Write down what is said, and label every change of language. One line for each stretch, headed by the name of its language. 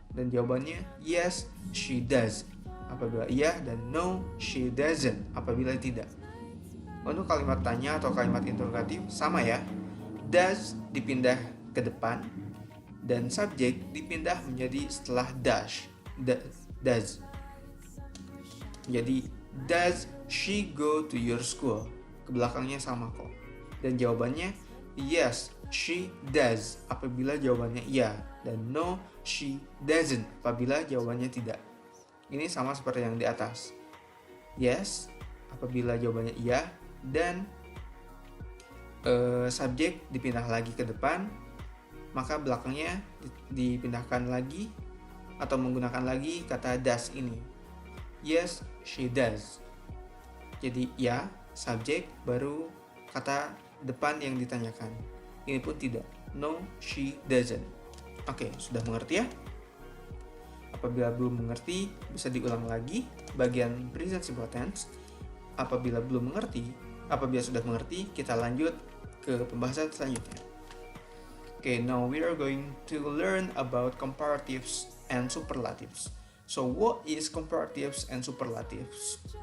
Indonesian: Dan jawabannya
English: yes, she does
Indonesian: apabila iya, dan
English: no, she doesn't
Indonesian: apabila tidak. Untuk kalimat tanya atau kalimat interogatif sama ya. Does dipindah ke depan dan subjek dipindah menjadi setelah does. Jadi
English: does she go to your school?
Indonesian: Ke belakangnya sama kok. Dan jawabannya
English: yes, she does
Indonesian: apabila jawabannya iya, dan
English: no, she doesn't
Indonesian: apabila jawabannya tidak. Ini sama seperti yang di atas. Yes apabila jawabannya iya, dan subjek dipindah lagi ke depan, maka belakangnya dipindahkan lagi atau menggunakan lagi kata does ini.
English: Yes, she does.
Indonesian: Jadi ya, subjek baru kata depan yang ditanyakan. Ini pun tidak.
English: No, she doesn't.
Indonesian: Oke, sudah mengerti ya? Apabila belum mengerti, bisa diulang lagi bagian present simple tense. Apabila sudah mengerti, kita lanjut ke pembahasan selanjutnya.
English: Okay, now we are going to learn about comparatives and superlatives. So, what is comparatives and superlatives?